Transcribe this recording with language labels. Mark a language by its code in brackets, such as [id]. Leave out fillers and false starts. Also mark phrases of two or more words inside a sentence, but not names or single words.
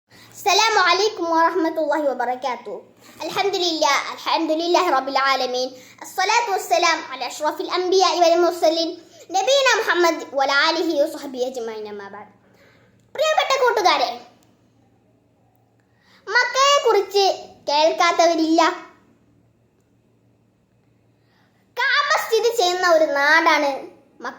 [ar] السلام عليكم ورحمة الله وبركاته. الحمد لله رب العالمين. الصلاة والسلام على أشرف الأنبياء والمرسلين نبينا محمد وعلى آله وصحبه أجمعين. أما بعد. [ml] പ്രിയപ്പെട്ട കൂട്ടുകാരെ, മക്കയെ കുറിച്ച് കേൾക്കാത്തവരില്ല. കഅബ സ്ഥിതി ചെയ്യുന്ന ഒരു നാടാണ് മക്ക.